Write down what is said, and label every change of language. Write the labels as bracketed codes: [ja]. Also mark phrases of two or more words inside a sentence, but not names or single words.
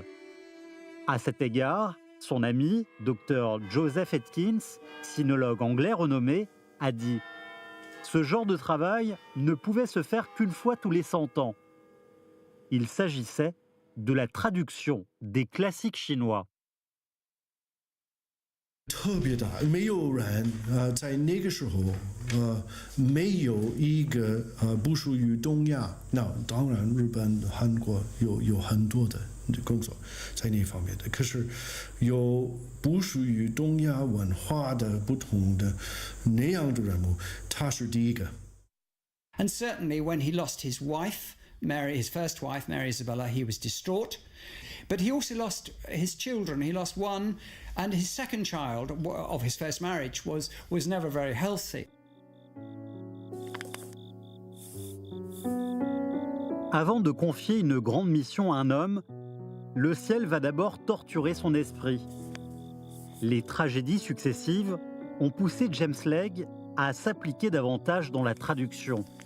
[fr] À cet égard, son ami, Dr Joseph Atkins, sinologue anglais renommé, a dit « Ce genre de travail ne pouvait se faire qu'une fois tous les 100 ans. » Il s'agissait de la traduction des classiques chinois. [zh] 特别大，没有人在那个时候没有一个不属于东亚，那当然日本、韩国有很多的工作在那方面的，可是有不属于东亚文化的不同的那样的人物，他是第一个。 [en] And certainly when he lost his wife, his first wife, Mary Isabella, he was distraught. But he also lost his children. He lost one, and his second child of his first marriage was never very healthy. [fr] Avant de confier une grande mission à un homme, le ciel va d'abord torturer son esprit. Les tragédies successives ont poussé James Legge à s'appliquer davantage dans la traduction.